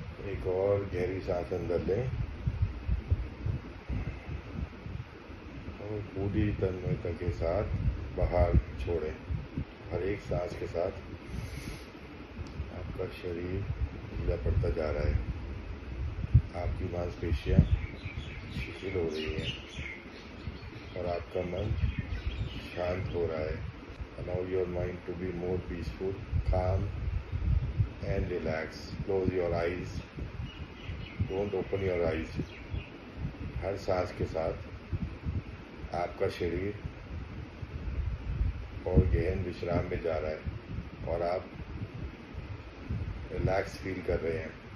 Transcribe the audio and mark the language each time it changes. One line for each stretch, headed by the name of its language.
Hindi: एक और गहरी सांस अंदर लें और पूरी तन्मयता के साथ बाहर छोड़ें। हर एक सांस के साथ आपका शरीर ढीला पड़ता जा रहा है, आपकी मांसपेशियां शिथिल हो रही हैं और आपका मन शांत हो रहा है।
English: Allow your mind to be more peaceful, calm and relaxed. Close your eyes. Don't open your eyes.
Hindi: हर सांस के साथ आपका शरीर और गहन विश्राम में जा रहा है और आप रिलैक्स फील कर रहे हैं।